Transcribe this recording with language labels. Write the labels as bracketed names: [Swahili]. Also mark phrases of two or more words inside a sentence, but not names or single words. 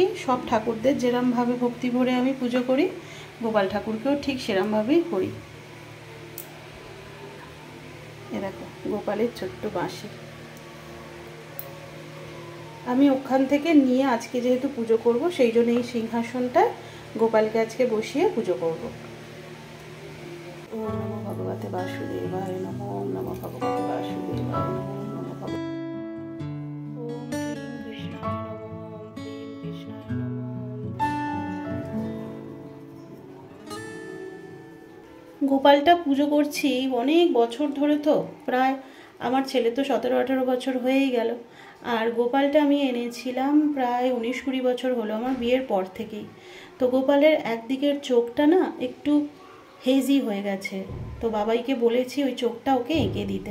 [Bangla] সব ঠাকুরদের যেরমভাবে ভক্তি ভরে আমি পুজো করি, গোপাল ঠাকুরকেও ঠিক সেরমভাবেই করি। এ দেখো গোপালের ছোট্ট বাঁশি আমি ওখান থেকে নিয়ে আজকে যেহেতু পুজো করব, সেই জন্য এই সিংহাসনটায় গোপালকে আজকে বসিয়ে পুজো করব। [Sanskrit] ওম নমো ভগবতে বাসুদেবায় নমঃ, ওম নমো ভগবতে বাসুদেবায় নমঃ, ওম নমো ভগবতে, ওম ক্লীং কৃষ্ণায় নমঃ, ওম ক্লীং কৃষ্ণায় নমঃ। [Bangla] গোপালটা পুজো করছি অনেক বছর ধরে, তো প্রায় আমার ছেলে তো 17-18 বছর হয়েই গেল। আর গোপালটা আমি এনেছিলাম প্রায় 19-20 বছর হলো আমার বিয়ের পর থেকেই। তো গোপালের একদিকের চোখটা না একটু হেজি হয়ে গেছে, তো বাবাইকে বলেছি ওই চোখটা ওকে এঁকে দিতে।